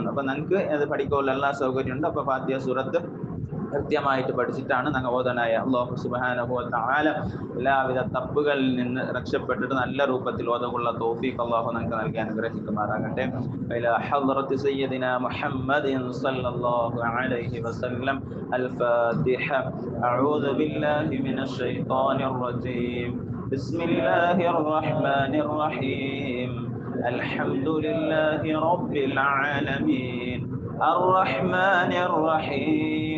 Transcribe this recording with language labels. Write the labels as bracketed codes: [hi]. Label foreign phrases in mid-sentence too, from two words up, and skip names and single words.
[ml] അപ്പൊ നമുക്ക് അത് പഠിക്കാനുള്ള എല്ലാ സൗകര്യം ഉണ്ട്. അപ്പൊ ഫാത്തിഹ സൂറത്ത് കൃത്യമായിട്ട് പഠിച്ചിട്ടാണ് ഞങ്ങൾ ഓതനായ. [ar] الله سبحانه وتعالى [ml] എല്ലാവിധ തപ്പുകളിൽ നിന്ന് രക്ഷപ്പെട്ടിട്ട് നല്ല രൂപത്തിൽ ഓതുള്ള തൗഫീഖ് അല്ലാഹു നമുക്ക് നൽകി അനുഗ്രഹിക്കുമാറാകട്ടെ. [ar] إلى حضرة سيدنا محمد صلى الله عليه وسلم. الفاتحة. أعوذ بالله من الشيطان الرجيم. بسم الله الرحمن الرحيم. الحمد لله رب العالمين الرحمن الرحيم